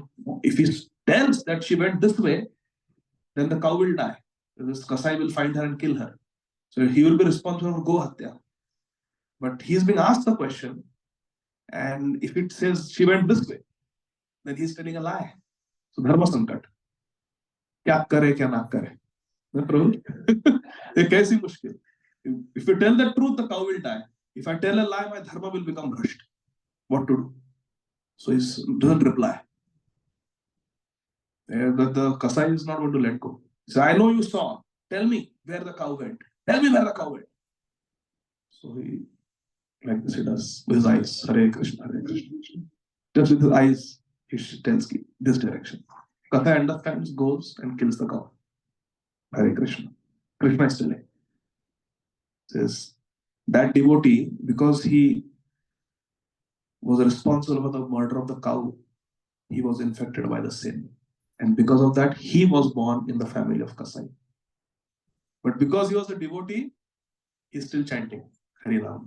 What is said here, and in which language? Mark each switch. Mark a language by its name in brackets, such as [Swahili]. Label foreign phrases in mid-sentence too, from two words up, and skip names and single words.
[English] If he tells that she went this way, then the cow will die. This Kasai will find her and kill her. So he will be responsible for [Hindi] Go Hatya. [English] But he's being asked the question, and if it says she went this way, then he's telling a lie. [Hindi] So Dharma Sankat. Kya kare, kya na kare. [English] If you tell the truth, the cow will die. If I tell a lie, my dharma will become brushed. What to do? So he doesn't reply. The Kasai is not going to let go. He says, I know you saw. Tell me where the cow went. Tell me where the cow went. So he, like this, he does with his eyes. Hare Krishna, Hare Krishna. Just with his eyes, he tells this direction. Kasai understands, goes and kills the cow. Hare Krishna. Krishna is telling. Says that devotee, because he was responsible for the murder of the cow, he was infected by the sin. And because of that, he was born in the family of Kasai. But because he was a devotee, he's still chanting Harinam.